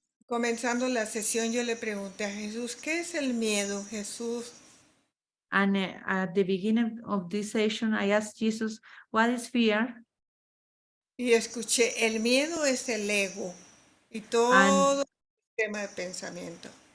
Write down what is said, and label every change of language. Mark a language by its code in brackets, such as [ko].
[es] comenzando la sesión, yo le pregunté a Jesús, ¿qué es el miedo, Jesús? [en] And at the beginning of this session, I asked Jesus, what is fear? [es] Y escuché, el miedo es el ego y todo el sistema de pensamiento.